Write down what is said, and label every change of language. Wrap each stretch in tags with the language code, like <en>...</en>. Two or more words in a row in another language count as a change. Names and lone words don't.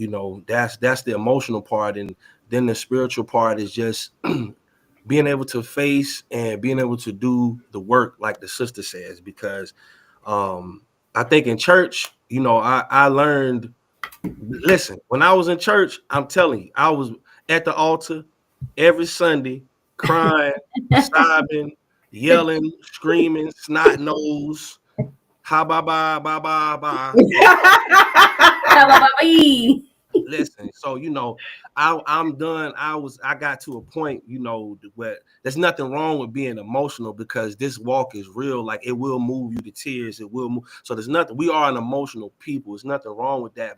<en>You know, that's the emotional part, and then the spiritual part is just being able to face and being able to do the work, like the sister says, because I think in church, you know, I learned. Listen, when I was in church, I'm telling you, I was at the altar every Sunday, crying, sobbing, yelling, screaming, snot nose, ha ba ba ba ba ba. Listen, so you know, I'm done. I got to a point, you know, where there's nothing wrong with being emotional because this walk is real. Like it will move you to tears. It will move. So there's nothing. We are an emotional people. There's nothing wrong with that.</en>